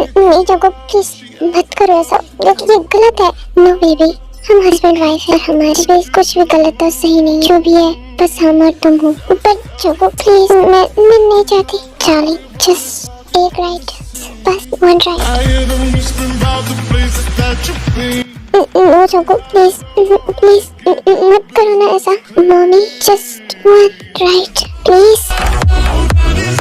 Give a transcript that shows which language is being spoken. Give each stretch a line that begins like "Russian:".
Hindi: नहीं Junko please मत करो ऐसा, क्योंकि ये गलत है। नो बेबी हम हस्बैंड वाइफ है, हमारे बीच कुछ भी गलत और सही नहीं। जो भी है बस हम और तुम हो। पर जंको प्लीज मैं नहीं चाहती।
English: Darling just एक right, बस one right. I hear them whispering about the places that you've been.
Hindi: No Junko please please मत करो ना ऐसा।
English: Mummy just one right please.